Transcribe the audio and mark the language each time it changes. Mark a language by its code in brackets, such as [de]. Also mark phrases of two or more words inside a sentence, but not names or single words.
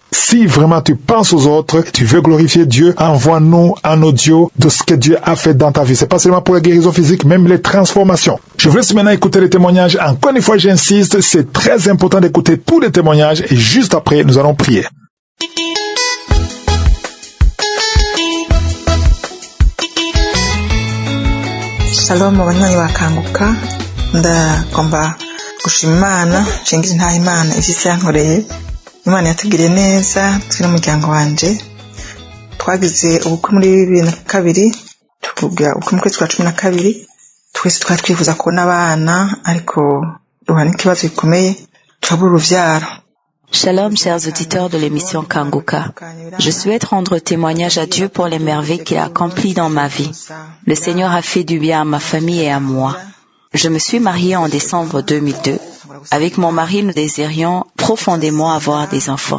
[fr] Si vraiment tu penses aux autres, tu veux glorifier Dieu, envoie-nous un audio de ce que Dieu a fait dans ta vie. C'est pas seulement pour la guérison physique, même les transformations. Je vous laisse maintenant écouter les témoignages. Encore une fois, j'insiste, c'est très important d'écouter tous les témoignages et juste après, nous allons prier. [rn] Shalom abanywanyi ba Kanguka, ndagomba gushima Imana, nshingiza nta Imana ivyo yankoreye. Imana yatugiriye neza, turi n'umuryango wanje. Twagize ubukwe muri 2002, tuvuga ubukwe mu kwezi kwa 12. Twese twari twifuza kubona abana, ariko duhura n'ikibazo gikomeye, turabura uruvyaro. [fr] Shalom, chers auditeurs de l'émission Kanguka. Je souhaite rendre témoignage à Dieu pour les merveilles qu'il a accomplies dans ma vie. Le Seigneur a fait du bien à ma famille et à moi. Je me suis mariée en décembre 2002. Avec mon mari, nous désirions profondément avoir des enfants.